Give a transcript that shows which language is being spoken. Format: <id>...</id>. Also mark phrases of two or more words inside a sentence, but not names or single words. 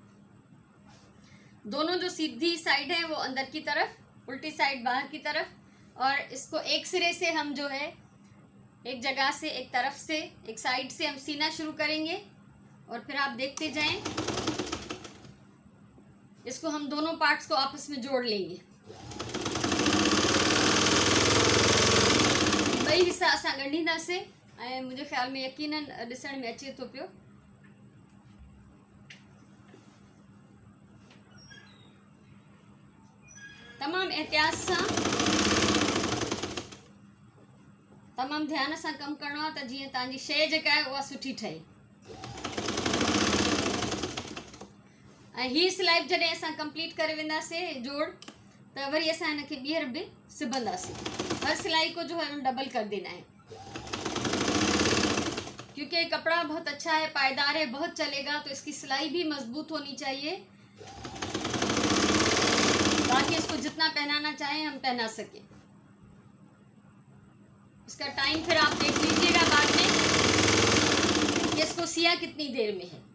<hi>दोनों जो सीधी साइड है वो अंदर की तरफ, उल्टी साइड बाहर की तरफ, और इसको एक सिरे से हम जो है एक जगह से, एक तरफ से, एक साइड से हम सीना शुरू करेंगे और फिर आप देखते जाएं। इसको हम दोनों पार्ट्स को आपस में जोड़ लेंगे।</hi> <sd>ॿई हिस्सा असां ॻंढींदासीं ऐं मुंहिंजे ख़्याल में यकीनन ॾिसण में अचे थो पियो। तमामु एहतियात सां, तमामु ध्यान सां कमु करिणो आहे त जीअं तव्हांजी शइ जेका आहे उहा सुठी ठहे। ऐं हीअ सिलाई जॾहिं असां कंप्लीट करे वेंदासीं जोड़, त वरी असां हिनखे ॿीहर बि सिबंदासीं।</sd> <hi>हर सिलाई को जो है डबल कर देना है, क्योंकि ये कपड़ा बहुत अच्छा है, पायदार है, बहुत चलेगा, तो इसकी सिलाई भी मजबूत होनी चाहिए ताकि इसको जितना पहनाना चाहें हम पहना सकें। इसका टाइम फिर आप देख लीजिएगा बाद में कि इसको सिया कितनी देर में है।</hi>